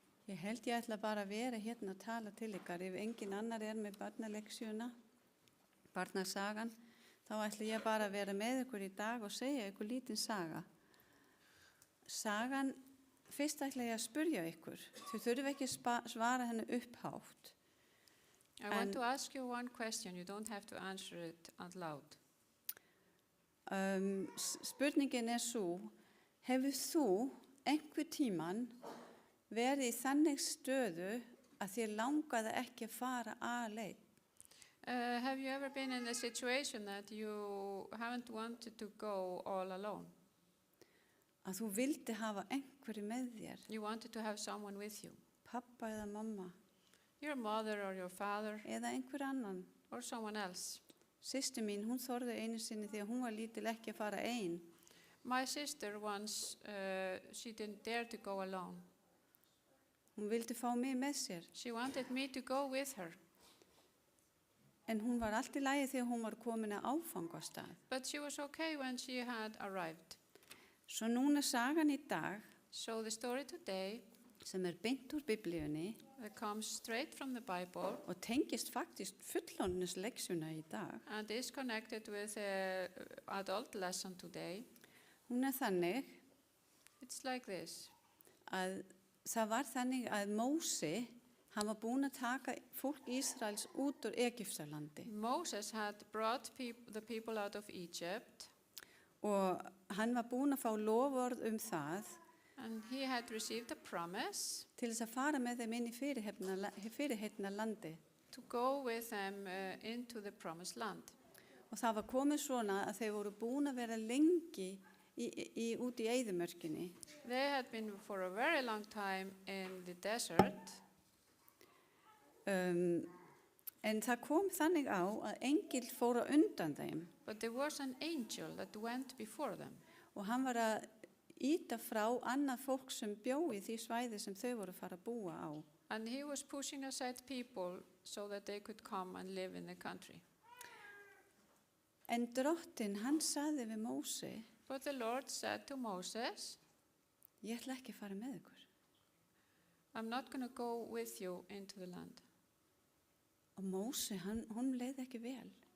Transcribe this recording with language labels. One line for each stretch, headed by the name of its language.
Icelandic: Ég held ég ætla bara að vera hérna að tala til ykkar. Ef engin annar með barnaleksjuna, barnasagan, þá ætla ég bara að vera með ykkur í dag og segja ykkur lítinn saga. Sagan, fyrst ætla ég að spyrja ykkur. Þau þurfum ekki svara henni upphátt.
English: I want to ask you one question. You don't have to answer it out loud.
Icelandic: Spurningin svo, hefur þú einhver tíman verið í þannig stöðu að þér langaði ekki að fara alein?
English: Have you ever been in a situation that you haven't wanted to go all alone?
Icelandic: Að þú vildi hafa einhverju með þér,
English: You wanted to have someone with you,
Icelandic: pappa eða mamma,
English: your mother or your father
Icelandic: eða einhver annan.
English: or someone else.
Icelandic: Systir mín, hún þorði einu sinni því að hún var lítil ekki að fara ein.
English: My sister once, she didn't dare to go alone.
Icelandic: Hún vildi fá mig með sér,
English: She wanted me to go with her,
Icelandic: en hún var allt í lagi þegar hún var komin að áfangastað.
English: but she was okay when she had arrived.
Icelandic: Svo núna sagan í dag,
English: So the story today
Icelandic: sem beint úr Biblíunni
English: that comes straight from the Bible
Icelandic: og tengist faktisk fullorðinsleksjuna í dag,
English: and is connected with the adult lesson today.
Icelandic: hún þannig
English: It's like this.
Icelandic: að það var þannig að Mósi, hann var búinn að taka fólk Ísraels út úr Egyptalandi
English: Moses had brought the people out of Egypt,
Icelandic: og hann var búinn að fá loforð það
English: and he had received a promise
Icelandic: til þess að fara með þeim inn í fyrirheitna landi.
English: to go with them into the promised land.
Icelandic: Og það var komið svona að þeir voru búin að vera lengi út í eyðimörkinni.
English: They had been for a very long time in the desert,
Icelandic: En það kom þannig á að engill fór á undan þeim
English: but there was an angel that went before them.
Icelandic: og hann var að ýta frá annað fólk sem bjó í því svæði sem þau voru að fara að búa á.
English: And he was pushing aside people so that they could come and live in the country.
Icelandic: En Drottinn, hann sagði við Mósi,
English: But the Lord said to Moses,
Icelandic: ég ætla ekki að fara með ykkur.
English: I'm not going to go with you into the land.
Icelandic: Og Mósi, hún leið ekki vel.